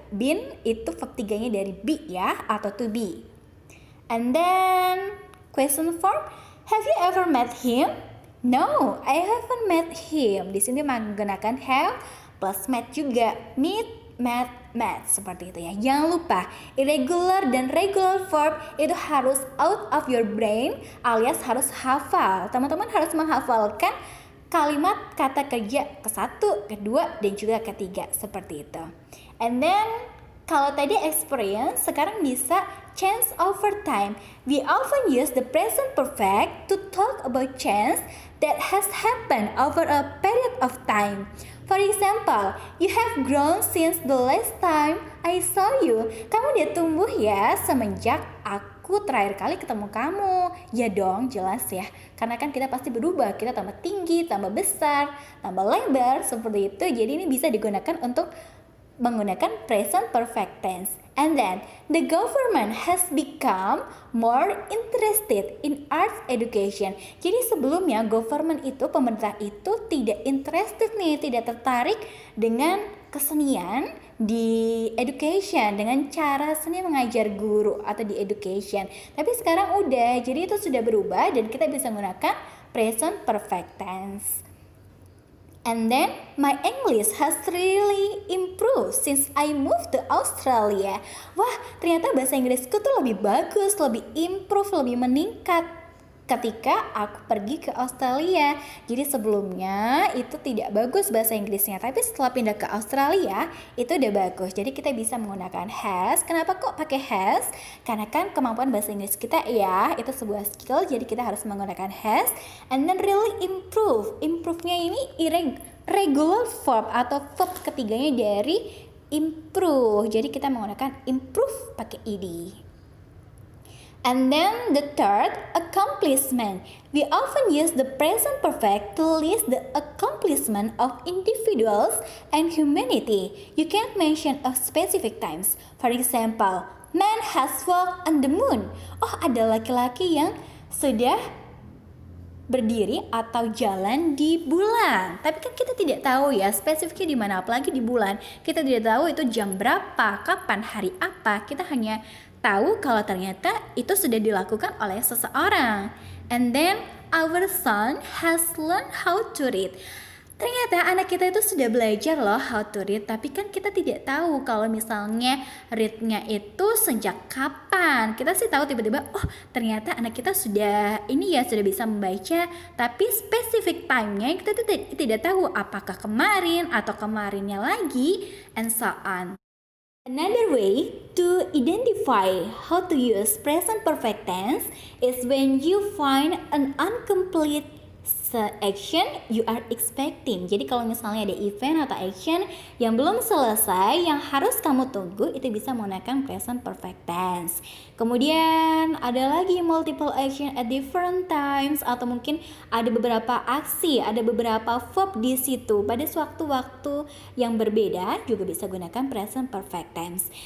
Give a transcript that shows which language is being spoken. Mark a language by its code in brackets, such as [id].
[id] Been itu verb 3-nya dari be ya, atau to be. [en] And then question form, have you ever met him? No, I haven't met him. [id] Di sini menggunakan have plus met juga. [en] Meet [id] met seperti itu ya. Jangan lupa irregular dan regular verb itu harus [en] out of your brain [id] alias harus hafal. Teman-teman harus menghafalkan kalimat kata kerja ke-1, kedua, dan juga ketiga seperti itu. [en] And then [id] kalau tadi [en] experience, [id] sekarang bisa [en] change over time. We often use the present perfect to talk about change that has happened over a period of time. For example, you have grown since the last time I saw you. [id] Kamu udah tumbuh ya semenjak aku terakhir kali ketemu kamu. Ya dong, jelas ya. Karena kan kita pasti berubah. Kita tambah tinggi, tambah besar, tambah lebar, seperti itu. Jadi ini bisa digunakan untuk menggunakan present perfect tense. [en] And then, the government has become more interested in arts education. [id] Jadi sebelumnya government itu, pemerintah itu tidak interested nih, tidak tertarik dengan kesenian di education, dengan cara seni mengajar guru atau di education. Tapi sekarang udah, jadi itu sudah berubah dan kita bisa menggunakan present perfect tense. [en] And then my English has really improved since I moved to Australia. [id] Wah, ternyata bahasa Inggrisku tuh lebih bagus, lebih improve, lebih meningkat ketika aku pergi ke Australia. Jadi sebelumnya itu tidak bagus bahasa Inggrisnya, tapi setelah pindah ke Australia itu udah bagus. Jadi kita bisa menggunakan has. Kenapa kok pakai has? Karena kan kemampuan bahasa Inggris kita ya itu sebuah skill, jadi kita harus menggunakan has. [en] And then really improve. [id] Improve-nya ini regular verb atau verb ketiganya dari improve. Jadi kita menggunakan improve pakai ed. [en] And then the third, accomplishment. We often use the present perfect to list the accomplishment of individuals and humanity. You can't mention a specific times. For example, man has walked on the moon. [id] Oh, ada laki-laki yang sudah berdiri atau jalan di bulan. Tapi kan kita tidak tahu ya spesifiknya di mana, apalagi di bulan. Kita tidak tahu itu jam berapa, kapan, hari apa. Kita hanya tahu kalau ternyata itu sudah dilakukan oleh seseorang. [en] And then our son has learned how to read. [id] Ternyata anak kita itu sudah belajar loh [en] how to read, [id] tapi kan kita tidak tahu kalau misalnya read-nya itu sejak kapan. Kita sih tahu tiba-tiba, oh ternyata anak kita sudah sudah bisa membaca, tapi spesifik time-nya kita tidak tahu apakah kemarin atau kemarinnya lagi, [en] and so on. Another way to identify how to use present perfect tense is when you find an incomplete action you are expecting. [id] Jadi kalau misalnya ada event atau action yang belum selesai, yang harus kamu tunggu, itu bisa menggunakan present perfect tense. Kemudian ada lagi multiple action at different times, atau mungkin ada beberapa aksi, ada beberapa verb di situ pada waktu-waktu yang berbeda, juga bisa gunakan present perfect tense.